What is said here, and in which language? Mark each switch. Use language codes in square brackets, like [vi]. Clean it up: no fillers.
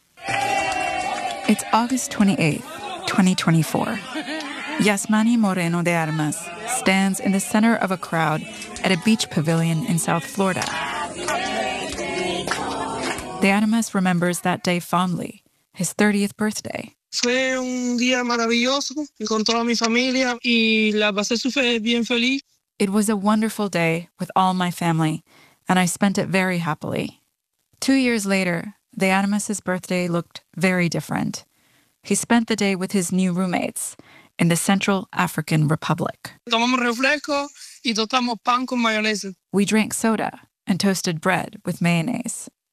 [en] It's August 28, 2024. Yasmani Moreno de Armas stands in the center of a crowd at a beach pavilion in South Florida. De Armas remembers that day fondly, his 30th birthday. [es] Fue un día maravilloso con toda mi familia y la pasé súper bien feliz. [en] It was a wonderful day with all my family, and I spent it very happily. 2 years later, the Animus's birthday looked very different. He spent the day with his new roommates in the Central African Republic. We drank soda and toasted bread with mayonnaise.